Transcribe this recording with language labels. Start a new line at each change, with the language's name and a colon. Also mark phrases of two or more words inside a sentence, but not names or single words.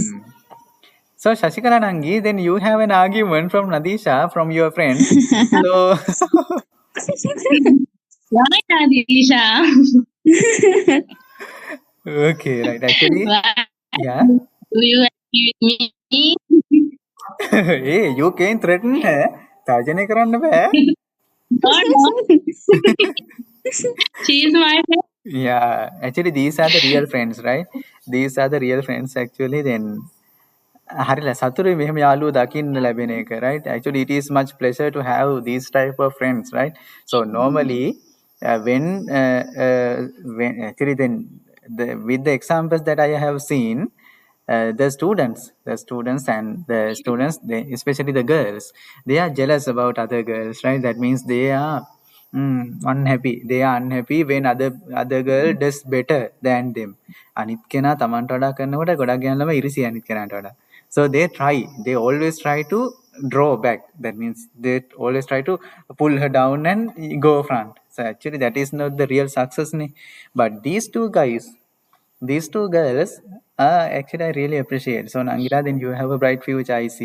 English: So Shashikala Nangi, then you have an argument from Nadisha from your friend. So Why, Disha? okay, right. Actually, yeah. Do you agree with me? Hey, you can't threaten her.
Sinhala: තර්ජනය කරන්න බෑ.
English: No. She is my friend. Yeah, actually these are the real friends, right? These are the real friends actually.
Sinhala: Then හරිලා සතුරුයි මෙහෙම යාළුවෝ දකින්න ලැබෙන එක,
English: right? Actually it is much pleasure to have these type of friends, right? So normally when actually then with the examples that I have seen, the students especially the girls, they are jealous about other girls, right? That means they are unhappy. They are unhappy when other girl does better than them.
Sinhala: අනිත් කෙනා තමන්ට වඩා කරනකොට ගොඩක් ගෑනු ළමයි ඉරිසියි අනිත් කෙනාට වඩා.
English: So they always try to draw back. That means they always try to pull her down and go front. So actually that is not the real success. But these two girls, actually I really appreciate. So Nangila, then you have a bright future, I see.